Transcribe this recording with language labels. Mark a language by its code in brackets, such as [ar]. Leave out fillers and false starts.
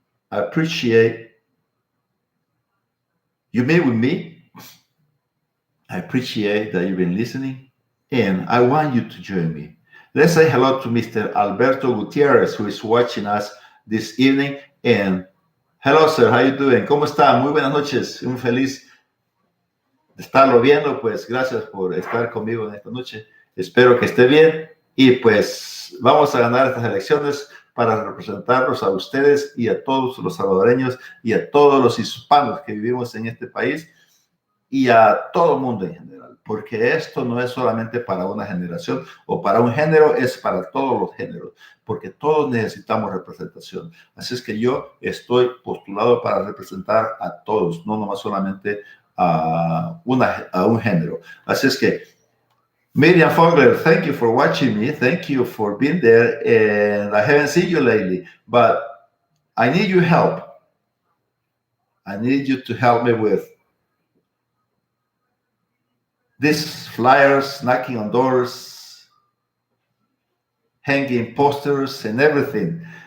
[en] I appreciate you meet with me. I appreciate that you've been listening, and I want you to join me. Let's say hello to Mr. Alberto Gutierrez, who is watching us this evening. And hello, sir, how you doing? [es] ¿Cómo está? Muy buenas noches. Muy feliz de estarlo viendo. Pues gracias por estar conmigo en esta noche. Espero que esté bien y pues vamos a ganar estas elecciones para representarlos a ustedes y a todos los salvadoreños y a todos los hispanos que vivimos en este país y a todo el mundo en general, porque esto no es solamente para una generación o para un género, es para todos los géneros, porque todos necesitamos representación. Así es que yo estoy postulado para representar a todos, no nomás solamente a un género. Así es que [en] Miriam Fogler, thank you for watching me. Thank you for being there. And I haven't seen you lately, but I need your help. I need you to help me with these flyers, knocking on doors, hanging posters, and everything.